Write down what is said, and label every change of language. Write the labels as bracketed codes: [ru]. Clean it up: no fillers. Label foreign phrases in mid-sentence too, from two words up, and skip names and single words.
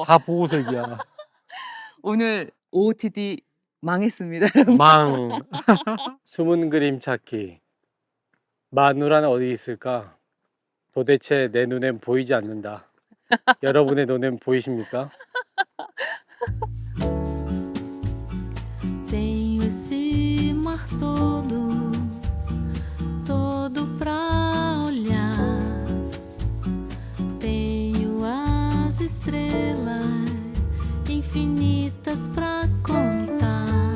[ko] 다 보호색이야. 오늘 OOTD 망했습니다, 여러분. 망. 숨은 그림 찾기. 마누라는 어디 있을까? 도대체 내 눈엔 보이지 않는다. 여러분의 눈엔 보이십니까? [pt] Tenho esse mar todo, todo pra olhar. Tenho as estrelas infinitas pra contar.